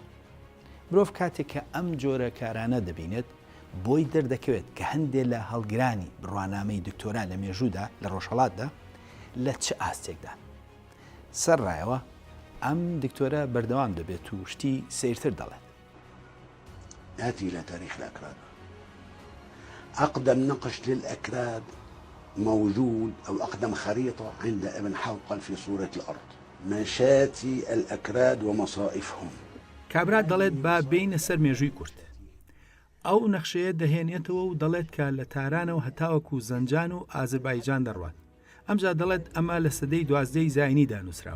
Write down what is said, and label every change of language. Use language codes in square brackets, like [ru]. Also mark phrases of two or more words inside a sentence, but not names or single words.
[ckb] مرۆڤ کاتێک کە ئەم جۆرە کارانە دەبینێت بۆی دەردەکەوێت کە هەندێک لە هەڵگرانی بڕوانامەی دکتۆران لە مێژوودا لە ڕۆژهەڵاتدا لە چه ئاستێکدا. سەرڕایەوە ئەم دکتۆرە بەردەوام دەبێت و شتی سیرتر دەڵێت. [ar] نأتي إلى تاريخ الأكراد. أقدم نقش للأكراد موجود أو أقدم خريطة عند ابن حوقل في سورة الأرض، مشاتي الأكراد ومصائفهم. [ckb] کابرا دەڵێت با بینە سەر مێژووی کورد. ئەو نەخشەیە دەهێنێتەوە و دەڵێت کە لە تارانەوە هەتاوەکو زەنجان و ئازەربایجان دەڕوات. ئەمجا دەڵێت ئەمە لە سەدەی 12 زاینیدا نووسراوە.